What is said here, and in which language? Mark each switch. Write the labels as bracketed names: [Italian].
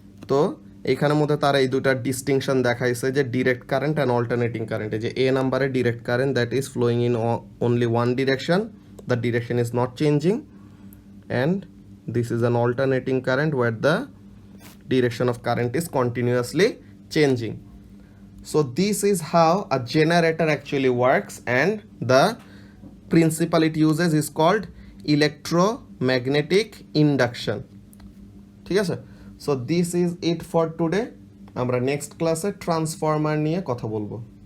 [Bangla] তো এইখানের মধ্যে তারা এই দুটার ডিস্টিংশন দেখাইছে যে direct current and alternating current. যে এ নাম্বারে [English] Direct current that is flowing in only one direction, the direction is not changing, and this is an alternating current where the direction of current is continuously changing. So this is how a generator actually works, and the principle it uses is called electromagnetic induction. [Bangla] ঠিক আছে, [English] so this is it for today. [Bangla] আমরা next ক্লাসে transformer নিয়ে কথা বলবো।